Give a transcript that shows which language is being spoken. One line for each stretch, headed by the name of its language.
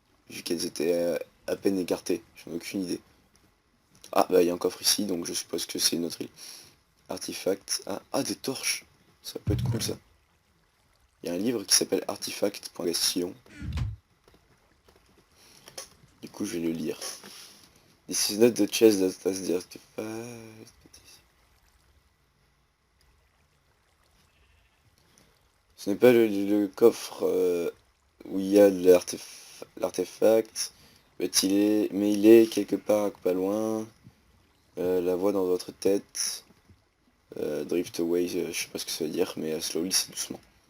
French: Vu qu'elles étaient à peine écartées. J'en ai aucune idée. Ah bah il y a un coffre ici donc je suppose que c'est une autre île. Artefact. Ah des torches. Ça peut être cool ça. Il y a un livre qui s'appelle Artifact.gastillon. Du coup je vais le lire.
English: This is not the chest that has the artifact.
French: Ce n'est pas le coffre où il y a l'artefact. Mais il est quelque part pas loin. La voix dans votre tête.
English: Drift away,
French: je sais pas ce que ça veut dire, mais slowly c'est doucement.